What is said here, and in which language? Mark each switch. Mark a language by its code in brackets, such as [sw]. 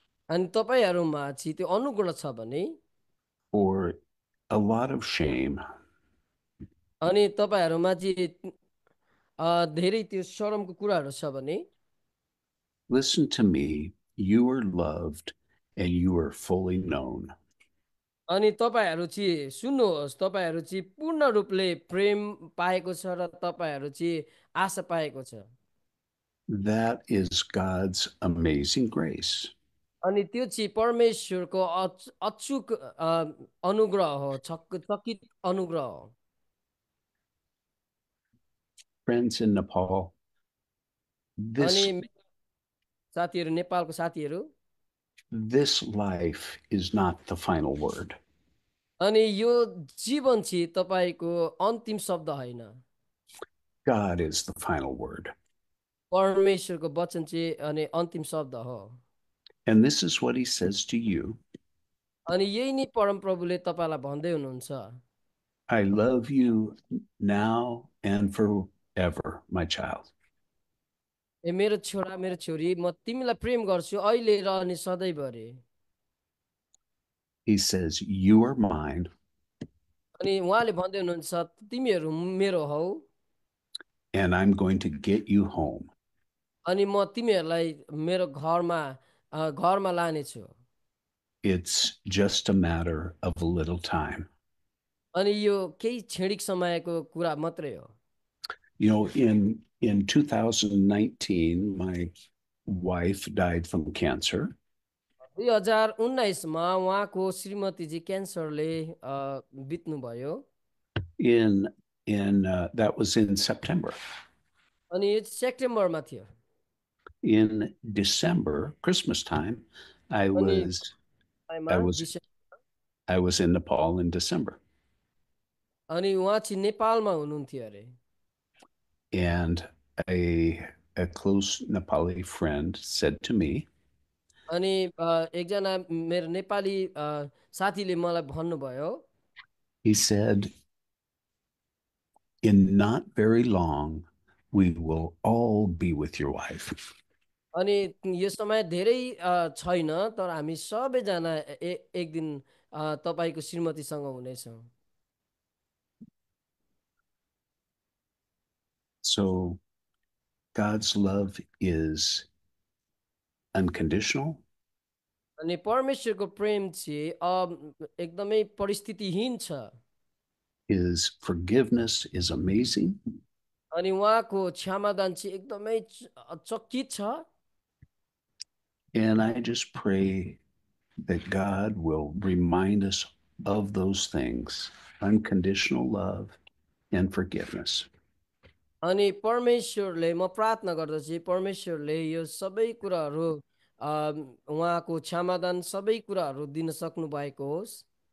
[ne] अनि तपाईँहरूमा चाहिँ त्यो अनुग्रह छ भने [en] or a lot of shame, [ne] अनि तपाईँहरूमा चाहिँ धेरै त्यो शरमको कुराहरू छ भने [en] listen to me, you are loved and you are fully known. [ne] अनि तपाईँहरू चाहिँ सुन्नुहोस्, तपाईँहरू चाहिँ पूर्ण रूपले प्रेम पाएको छ र तपाईँहरू चाहिँ आशा पाएको छ। [en] That is God's amazing grace. [ne] अनि त्यो चाहिँ परमेश्वरको अचूक अनुग्रह हो, चकित अनुग्रह हो। [en] Friends in Nepal, [ne] अनि साथीहरू, नेपालको साथीहरू, [en] this life is not the final word. [ne] अनि यो जीवन चाहिँ तपाईँको अन्तिम शब्द होइन, [en] God is the final word. [ne] परमेश्वरको वचन चाहिँ अनि अन्तिम शब्द हो। [en] And this is what he says to you. [ne] अनि यही नै परमप्रभुले तपाईँलाई भन्दै हुनुहुन्छ, [en] I love you now and forever, my child. [ne] ए मेरो छोरा, मेरो छोरी, म तिमीलाई प्रेम गर्छु अहिले र अनि सधैँभरि। [en] He says, you are mine [ne] अनि उहाँले भन्दै हुनुहुन्छ, तिमीहरू मेरो हौ [en] and I'm going to get you home. [ne] अनि म तिमीहरूलाई मेरो घरमा लानेछु। [en] It's just a matter of a little time. [ne] अनि यो केही क्षणिक समयको कुरा मात्रै हो। [en] You know, in 2019, my wife died from cancer. [ne] 2019 मा उहाँको श्रीमती जी क्यान्सरले बित्नुभयो। [en] That was in September. [ne] अनि यो सेप्टेम्बरमा थियो। [en] In December, Christmas time, I [ne] अनि [en] was [ne] December, [en] I was in Nepal in December. [ne] अनि उहाँ चाहिँ नेपालमा हुनुहुन्थ्यो अरे। [en] And a close Nepali friend said to me, [ne] अनि एकजना मेरो नेपाली साथीले मलाई भन्नुभयो, [en] he said, in not very long, we will all be with your wife. [ne] अनि यो समय धेरै छैन, तर हामी सबैजना एक दिन तपाईँको श्रीमतीसँग हुनेछौँ। [en] So God's love is unconditional. [ne] अनि परमेश्वरको प्रेम चाहिँ एकदमै परिस्थितिहीन छ। [en] His forgiveness is amazing. [ne] अनि उहाँको क्षमादान चाहिँ एकदमै चकित छ। [en] And I just pray that God will remind us of those things, unconditional love and forgiveness. [ne] अनि परमेश्वरले, म प्रार्थना गर्दछु परमेश्वरले यो सबै कुराहरू उहाँको क्षमादान सबै कुराहरू दिन सक्नु भएको होस्।